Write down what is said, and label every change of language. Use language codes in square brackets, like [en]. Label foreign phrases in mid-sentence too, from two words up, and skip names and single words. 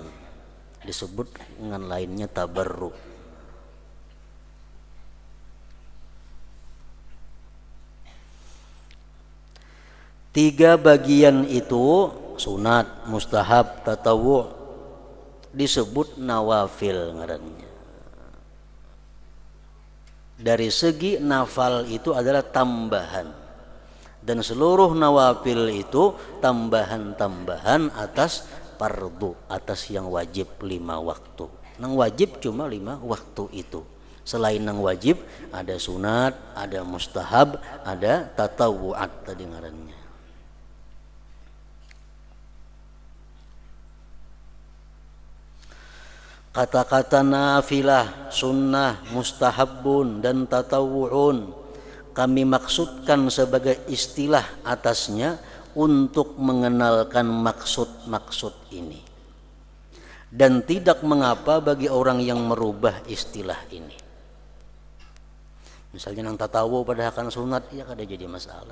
[id] Disebut dengan lainnya tabarruk. Tiga bagian itu, sunat, mustahab, tatawwu, disebut nawafil ngarannya. Dari segi nafal itu adalah tambahan, dan seluruh nawafil itu tambahan-tambahan atas fardu, atas yang wajib 5 waktu. [bjn] Nang wajib cuma 5 waktu itu. Selain nang wajib ada sunat, ada mustahab, ada tatawu'at tadi ngarannya. [id] Kata-kata nafilah, sunnah, mustahabun, dan tatawu'un kami maksudkan sebagai istilah atasnya untuk mengenalkan maksud-maksud ini. Dan tidak mengapa bagi orang yang merubah istilah ini. [bjn] Misalnya nang tatawu pada akan sunat, ya kada jadi masalah.